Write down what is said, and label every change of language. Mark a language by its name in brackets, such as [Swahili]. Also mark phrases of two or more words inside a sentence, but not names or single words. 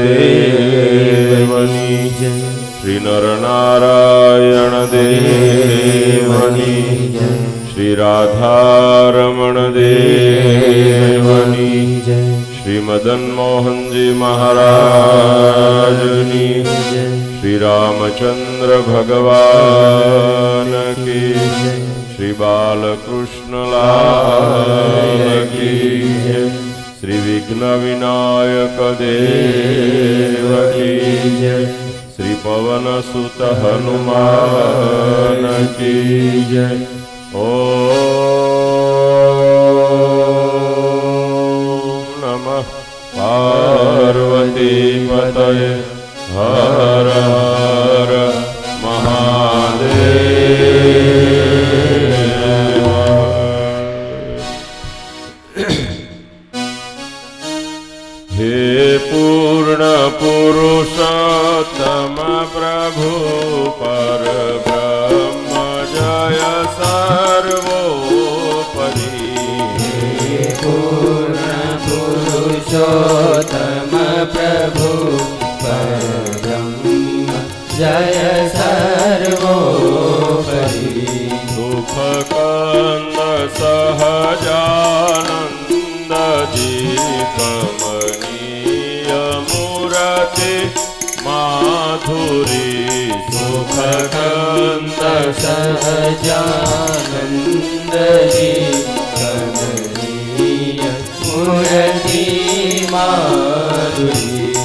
[Gujarati] દેવની શ્રી નરનારાયણ દેવની શ્રી રાધારમણ દેવની [Hindi] श्री मदन मोहन जी महाराजनी श्री रामचंद्र भगवान की श्री बालकृष्ण लाल की श्री विघ्न विनायक देव की श्री पवन सुत हनुमान की जय। [Sanskrit] ओम नमः पार्वती पतये हर हर महादेव। [Gujarati] હે પૂર્ણ પુરુષોત્તમ પ્રભુ પરબ્રહ્મ જય સર્વોપરિ। હે પૂર્ણ પુરુષોત્તમ પ્રભુ પરબ્રહ્મ જય સર્વોપરિ। સુખકંદ સહજાનંદ જી કમનીય મૂર્તિ માધુરી। સુખકંદ સહજાનંદ જી કમનીય મૂર્તિ માધુરી।